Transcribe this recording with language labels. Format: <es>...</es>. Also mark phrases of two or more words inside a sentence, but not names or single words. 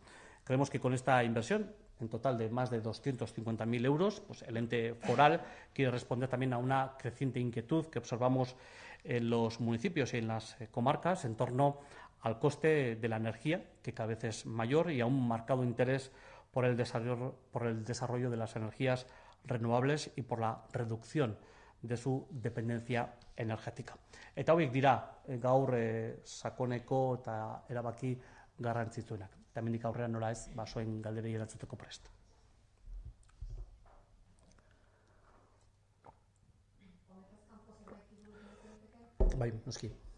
<es>Creemos que con esta inversión, en total de más de 250.000 euros, pues el ente foral quiere responder también a una creciente inquietud que observamos en los municipios y en las comarcas en torno al coste de la energía, que cada vez es mayor, y a un marcado interés por el desarrollo de las energías renovables y por la reducción de su dependencia energética.</es> <eu>Eta hauek dira gaur sakoneko eta erabaki garrantzitsuenak. Eta hemendik aurrera nola ez, zuen galderei erantzuteko prest. Bai, noski.</eu>